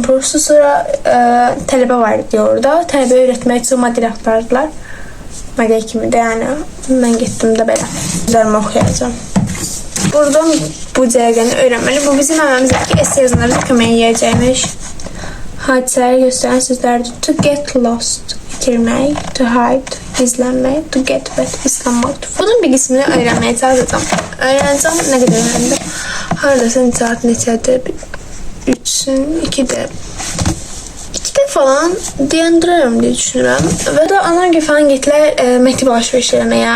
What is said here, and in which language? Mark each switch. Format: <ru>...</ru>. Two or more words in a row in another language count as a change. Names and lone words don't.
<az>Prosto sonra tələbə var idi orada. Tələbə öyrətmək üçün model axtardılar. Model kimi də yəni. Mən getdim də belə. Üzərimi oxuyacağım. Buradan bu cərgəni öyrənməli. Bu bizim əməmizdəki essay yazılarımıza kömək eləyəcəkmiş. Hadisələri göstərən sözlərdir.</az> <en>To get lost, itirmək, to hide, gizlənmək, to get wet,</en> <az>ıslanmaq. Bunun bir qismini öyrənməyə çalışacağım. Öyrənəcəm, nə qədər öyrəndim. Haradasın saat neçədir? 3-ün, 2-də. 2-də falan deyəndiririm deyə düşünürəm. Və də ana falan getdilər məktəb alışveriş eləməyə.</az>